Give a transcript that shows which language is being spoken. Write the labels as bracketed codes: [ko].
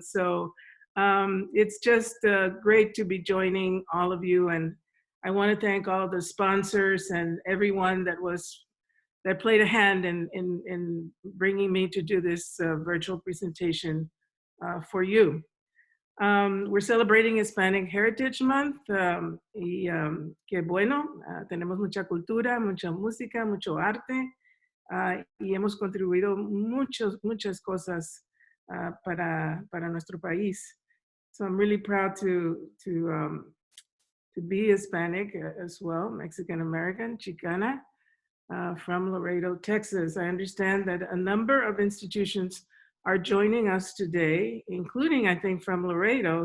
[en] So it's just great to be joining all of you, and I want to thank all the sponsors and everyone that played a hand in bringing me to do this virtual presentation for you. We're celebrating Hispanic Heritage Month, [es] y qué bueno, tenemos mucha cultura, mucha música, mucho arte, y hemos contribuido muchas cosas para nuestro país. [en] So I'm really proud to be Hispanic as well, Mexican American, Chicana, from Laredo, Texas. I understand that a number of institutions are joining us today, including, I think, from Laredo.